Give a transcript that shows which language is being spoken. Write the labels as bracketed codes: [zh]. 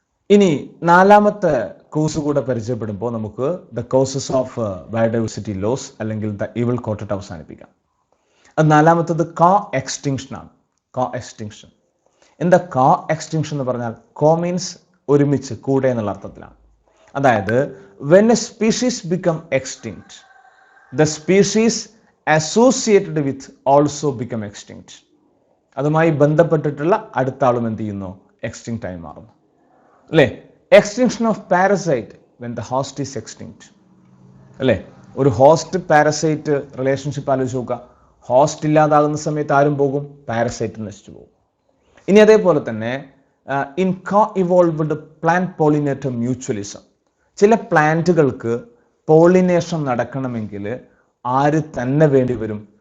[ml] ഇനി നാലാമത്തെ കോസ് കൂടെ പരിചയപ്പെടുമ്പോൾ നമുക്ക് the causes of biodiversity loss അല്ലെങ്കിൽ ദ ഇവിൾ ക്വാർട്ടറ്റ് അവസാനിപ്പിക്കാം. അത് നാലാമത്തത് കോ എക്സ്റ്റിങ്ഷൻ ആണ്. കോ എക്സ്റ്റിങ്ഷൻ. എന്താ കോ എക്സ്റ്റിങ്ഷൻ എന്ന് പറഞ്ഞാൽ? കോ മീൻസ് ഒരുമിച്ച്, കൂടെ എന്നുള്ള അർത്ഥത്തിലാണ്. അതായത് [en] when a species become extinct, the species associated with also become extinct. [ml] അതുമായി ബന്ധപ്പെട്ടിട്ടുള്ള അടുത്ത ആളും എന്ത് ചെയ്യുന്നു? എക്സ്റ്റിങ്ക്റ്റ് ആയി മാറുന്നു അല്ലേ. [en] Extinction of parasite when the host is extinct അല്ലേ. [ml] ഒരു ഹോസ്റ്റ് പാരസൈറ്റ് റിലേഷൻഷിപ്പ് ആലോചിച്ച് നോക്കുക. ഹോസ്റ്റ് ഇല്ലാതാകുന്ന സമയത്ത് ആരും പോകും? പാരസൈറ്റ് നശിച്ചു പോകും. ഇനി അതേപോലെ തന്നെ in co evolved plant pollinator mutualism. ചില പ്ലാന്റുകൾക്ക് പോളിനേഷൻ നടക്കണമെങ്കിൽ ആര് തന്നെ വേണ്ടി വരും?